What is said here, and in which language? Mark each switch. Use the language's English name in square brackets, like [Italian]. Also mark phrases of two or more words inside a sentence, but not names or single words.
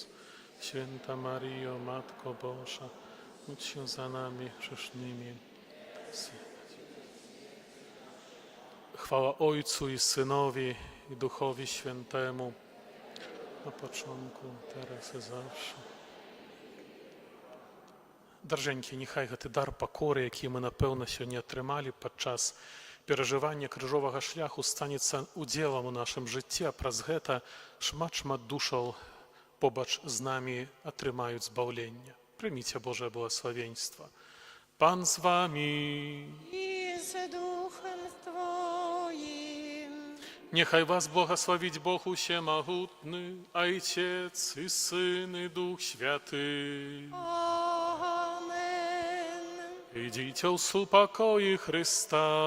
[Polish] Święta Maryjo, Matko Boża, módl się za nami grzesznymi. Chwała Ojcu i Synowi i Duchowi Świętemu, na początku, teraz i zawsze. [Belarusian] Даржэнькі, няхай гэты дар пакоры, які мы, напэўна, сёння атрымалі падчас перажывання крыжовага шляху, станецца удзелам у нашым жыцці, а праз гэта шмат-шмат душаў побач з намі атрымаюць збаўленне. Прыміце Божае благословенство. Пан з вами. [Polish] I z duchem Twoim. Niechaj was błogosławić Bóg Wszechmogutny, Ojciec i Syn i Duch Święty. Amen. Idźcie u pokoju Chrysta.